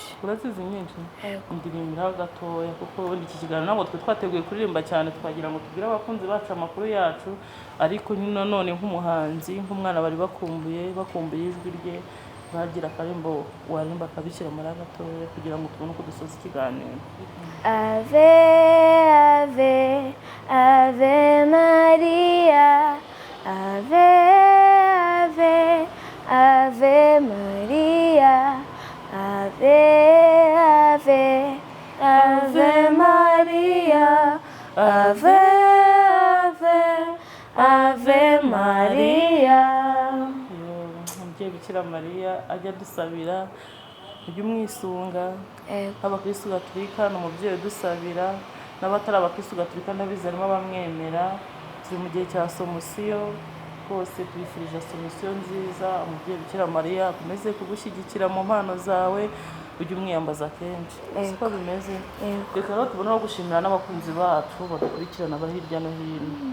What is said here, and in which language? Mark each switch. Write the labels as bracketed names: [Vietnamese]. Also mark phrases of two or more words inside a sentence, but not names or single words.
[Kinyarwanda] urazizi nyinshi ndirimbira gatoya kuko iki kiganiro ntabwo twe twateguye kuririmba cyane twagira ngo tubwire abakunzi bacu amakuru yacu ariko none nk'umuhanzi nk'umwana bari bakumbuye ijwi rye bagira akarimbo warimba Bikira Mariya gatoya kugira ngo tubone uko dusoza ikiganiro [Latin] Ave Ave Ave Maria Ave Ave Ave Maria Ave Ave Ave Maria Ave Ave Ave Maria [Kinyarwanda] umubyeyi Bikira Mariya ajya dusabira ujye umwisunga abakristo gatolika n'umubyeyi udusabira n'abatari abakristo gatolika n'abizerimo bamwemera turi mu gihe cya somosiyo rwose twifurije somosiyo nziza umubyeyi Bikira Mariya akomeze kugushyigikira mu mpano zawe ujye umwiyambaza kenshi siko bimeze reka rero tubona no gushimira n'abakunzi bacu badukurikirana bari hirya no hino